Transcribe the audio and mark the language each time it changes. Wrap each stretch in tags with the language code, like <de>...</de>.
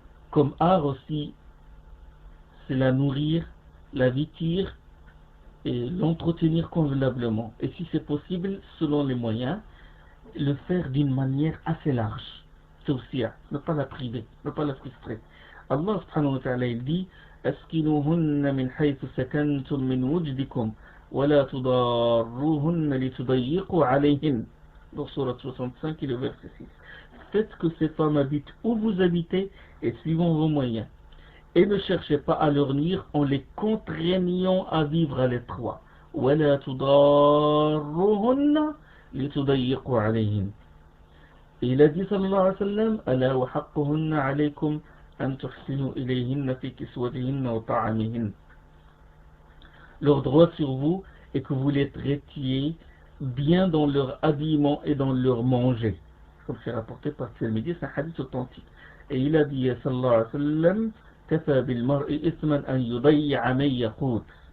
<fr>Comme art aussi, c'est la nourrir, la vêtir et l'entretenir convenablement. Et si c'est possible, selon les moyens, le faire d'une manière assez large. C'est aussi, ne pas la priver, ne pas la frustrer.</fr> <ar>Allah subhanahu wa ta'ala</ar> <fr>il dit</fr> <ar>أسكنوهن من حيث سكنتم من وجدكم ولا تضاروهن لتضيقوا عليهن.</ar> <fr>Dans Surat 65 et le verset 6. Faites que ces femmes habitent où vous habitez et suivant vos moyens. Et ne cherchez pas à leur nuire en les contraignant à vivre à l'étroit.</fr> <ar>ولا تضاروهن لتضيقوا عليهن.</ar> <fr>Et il a dit</fr> <ar>sallallahu alayhi wa sallam ألا وحقهن عليكم أن تحسنوا إليهن في كسوتهن وطعامهن.</ar> <fr>Leur droit sur vous est que vous les traitiez bien dans leur habillement et dans leur manger. Comme c'est rapporté par Tirmidhi, c'est un hadith authentique. Et il a dit</fr> <ar>sallallahu alayhi wa sallam كفى بالمرء إثما أن يضيع من يقوت.</ar>